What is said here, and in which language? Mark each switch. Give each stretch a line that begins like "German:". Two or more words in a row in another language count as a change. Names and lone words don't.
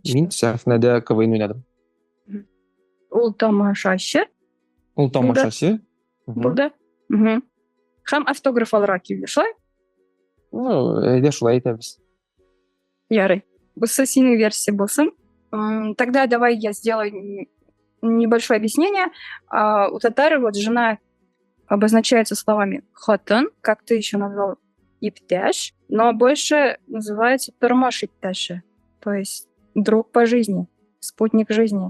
Tatar: Мин сәхнәдә КВН уйнадым. Ул тамашачы Ул тамашачы. булды. Һәм автограф алырга килде, шулай? Әйдә шулай әйтәбез. Ярый. Бусы синең версия булсын.
Russian: Тогда давай я сделаю небольшое объяснение. У татар вот жена обозначается словами хатын, как ты еще назвал, иптяш, но больше называется
Tatar: тормош иптяша,
Russian: то есть друг по жизни, спутник жизни.